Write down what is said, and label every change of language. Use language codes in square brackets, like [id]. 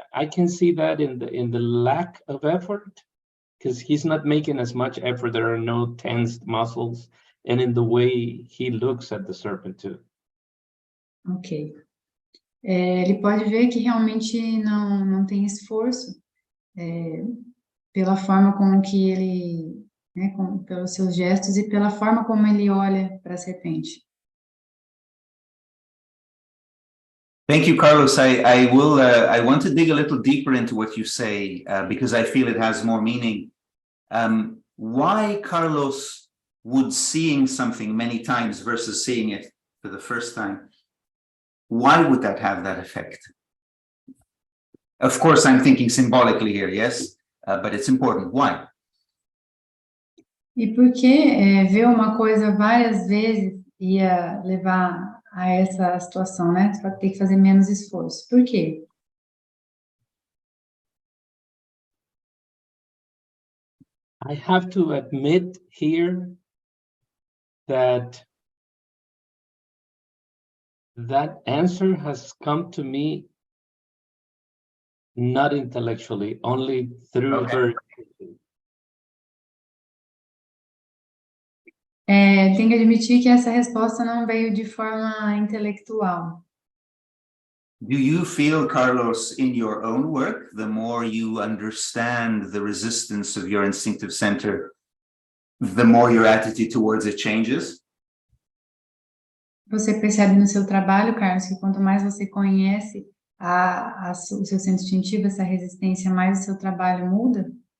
[en] I can see that in the lack of effort, because he's not making as much effort. There are no tensed muscles, and in the way he looks at the serpent too. Ok. [pt] Ele pode ver que realmente não tem esforço pela forma com que ele, né, pelos seus gestos e pela forma como ele olha para a serpente. [en] Thank you, Carlos. I want to dig a little deeper into what you say because I feel it has more meaning. Why, Carlos, would seeing something many times versus seeing it for the first time, why would that have that effect? Of course, I'm thinking symbolically here, yes, but it's important. Why? [pt] E porque ver uma coisa várias vezes ia levar a essa situação, né? Você vai ter que fazer menos esforço. Por quê? [en] I have to admit here that answer has come to me not intellectually, only through Okay. very. [pt] Tem que admitir que essa resposta não veio de forma intelectual. [en] Do you feel, Carlos, in your own work, the more you understand the resistance of your instinctive center, the more your attitude towards it changes? [pt] Você percebe no seu trabalho, Carlos, que quanto mais você conhece o seu centro instintivo, essa resistência, mais o seu trabalho muda?